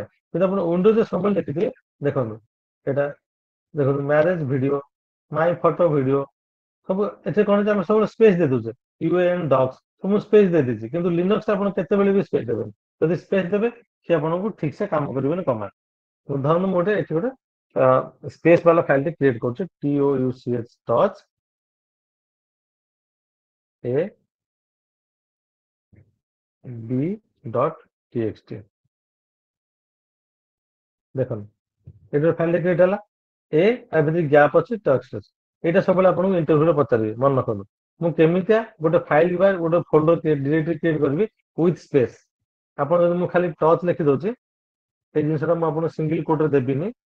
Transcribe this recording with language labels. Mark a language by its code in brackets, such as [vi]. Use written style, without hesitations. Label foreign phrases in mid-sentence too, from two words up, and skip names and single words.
[or] କିନ୍ତୁ ଆପଣ ୱିଣ୍ଡୋଜରେ ସବୁବେଳେ ଦେଖିଥିବେ, ଦେଖନ୍ତୁ ଏଟା ଦେଖନ୍ତୁ [en] marriage video, my photo video, [or] ସବୁ ଏଥିରେ କଣ ଅଛି ଆମେ ସବୁବେଳେ ସ୍ପେସ ଦେଇ ଦଉଛେ। UN ଡକ୍ସ ସବୁ ସ୍ପେସ ଦେଇ ଦେଇଛି, କିନ୍ତୁ ଲିନକ୍ସ ଆପଣ କେତେବେଳେ ବି ସ୍ପେସ ଦେବେନି। ଯଦି ସ୍ପେସ ଦେବେ ସେ ଆପଣଙ୍କୁ ଠିକ ସେ କାମ କରିବେନି କମାଣ୍ଡ। ଉଦାହରଣ ମୁଁ ଗୋଟେ ଏଠି ଗୋଟେ ସ୍ପେସ ବାଲା [en] file create [or] କରୁଛି, [en] TOUCH touch a b.txt। [or] ଦେଖନ୍ତୁ ଏଠି [en] file create [or] ହେଲା ଏ ଆ ଭିତରେ ଗ୍ୟାପ ଅଛି, ଟେକ୍ସଟ ଅଛି। ଏଇଟା ସବୁବେଳେ ଆପଣଙ୍କୁ ଇଣ୍ଟରଭ୍ୟୁରେ ପଚାରିବେ, ମନେ ରଖନ୍ତୁ। ମୁଁ କେମିତିଆ ଗୋଟେ ଫାଇଲ ବା ଗୋଟେ [en] folder directory create [or] କରିବି [en] with space. [or] ଆପଣ ଯଦି ମୁଁ ଖାଲି ଟଚ୍ ଲେଖି ଦଉଛି, ଏଇ ଜିନିଷଟା ମୁଁ ଆପଣଙ୍କୁ [en] single quote [or] ଦେବିନି।